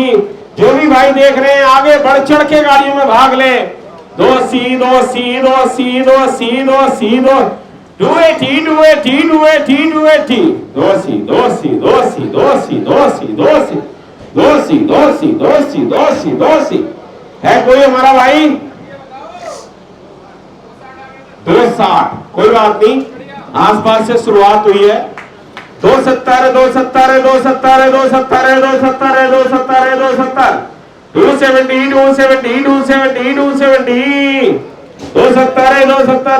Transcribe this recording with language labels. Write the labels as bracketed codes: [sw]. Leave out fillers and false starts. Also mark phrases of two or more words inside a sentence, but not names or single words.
[hi] जो भी भाई देख रहे हैं आगे बढ़ चढ़ के गाड़ियों में भाग ले। दोसी दोसी दोसी दोसी दोसी दो 280 280 280 280 दोसी दोसी दोसी दोसी दोसी दोसी दोसी दोसी दोसी दोसी दोसी। है कोई हमारा भाई? 260, कोई बात नहीं, आसपास से शुरुआत हुई है। 270 270 270 270 270 270 270 270 270 270 270 270 270।